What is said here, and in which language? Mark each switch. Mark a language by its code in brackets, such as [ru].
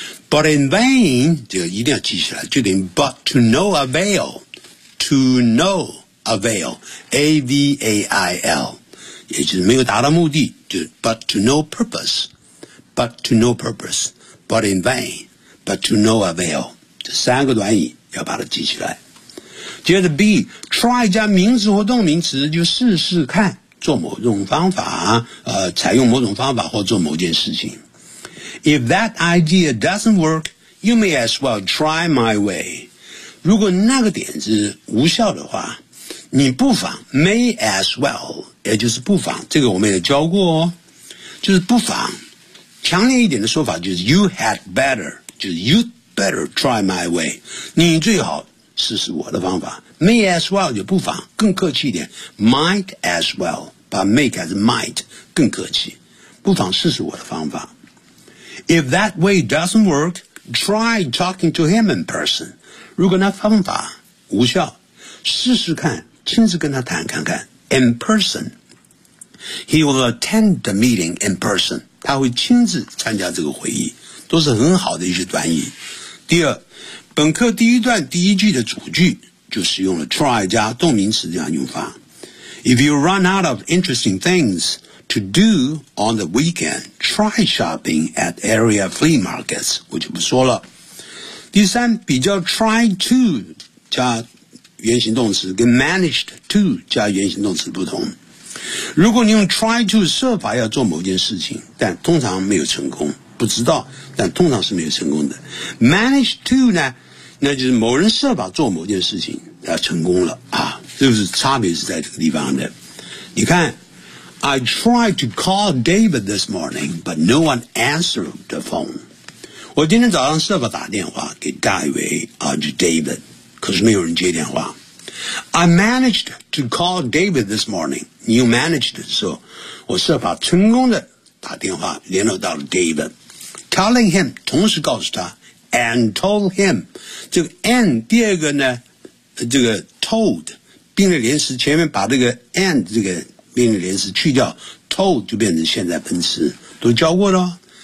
[zh] But in vain, 这个一定要记起来，就等于 [en] but to no avail, to no avail, [zh] A-V-A-I-L, 也就是没有达到目的，就 [en] but to no purpose, but to no purpose, [zh] but in vain, but to no avail, 这三个短语要把它记起来。接着 B, try 加名词或动名词就试试看。做某种方法采用某种方法或做某件事情。 [en] If that idea doesn't work, you may as well try my way. [zh] 如果那个点子无效的话，你不妨 may as well, 也就是不妨，这个我们也教过哦，就是不妨，强烈一点的说法就是 you had better, 就是 [en] you'd better try my way, [zh] 你最好试试我的方法。 May as well 就不妨，更客气一点。Might as well 把 may 改成 might 更客气，不妨试试我的方法。 [en] If that way doesn't work, try talking to him in person. [zh] 如果那方法无效，试试看亲自跟他谈看看。 [en] In person, he will attend the meeting in person. [zh] 他会亲自参加这个会议，都是很好的一些短语。第二，本课第一段第一句的主句。就使用了 try 加动名词这样用法。 [en] If you run out of interesting things to do on the weekend, try shopping at area flea markets, [zh] 我就不说了。第三，比较 [en] try to [zh] 加原形动词跟 [en] managed to [zh] 加原形动词不同。如果你用 try to 设法要做某件事情，但通常没有成功，不知道，但通常是没有成功的。 managed to 呢，那就是某人设法做某件事情要成功了啊，是不是差别是在这个地方的。 [en] 你看 I tried to call David this morning, but no one answered the phone. [zh] 我今天早上设法打电话给大卫啊，就 David, 可是没有人接电话。 [en] I managed to call David this morning. [zh] 你又 managed 的时候，我设法成功的打电话联络到了 David, telling him, 同时告诉他 [en] And told him, [zh] 这个 and 第二个呢，这个 told 并列连词前面把这个 and 这个并列连词去掉 ，told 就变成现在分词，都教过了。